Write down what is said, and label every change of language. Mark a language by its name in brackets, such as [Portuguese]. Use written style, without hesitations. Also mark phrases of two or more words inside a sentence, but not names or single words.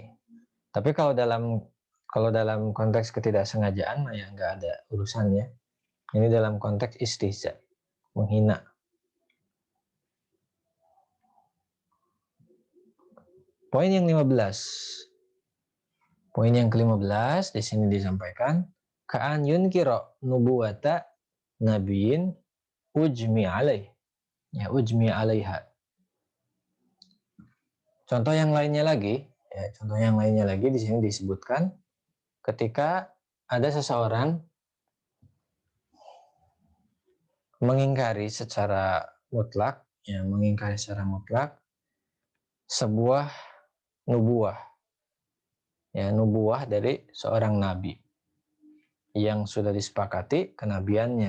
[Indonesian] Tapi kalau dalam konteks ketidaksengajaan ya nggak ada urusannya. Ini dalam konteks istihza, menghina. Poin yang 15. Poin yang ke-15 di sini disampaikan [Arabic] كأن ينكر نبوة نبي مجمع عليه. Ya, مجمع عليها. [Indonesian] Contoh yang lainnya lagi di sini disebutkan ketika ada seseorang mengingkari secara mutlak sebuah nubuah, ya, nubuah dari seorang nabi yang sudah disepakati kenabiannya.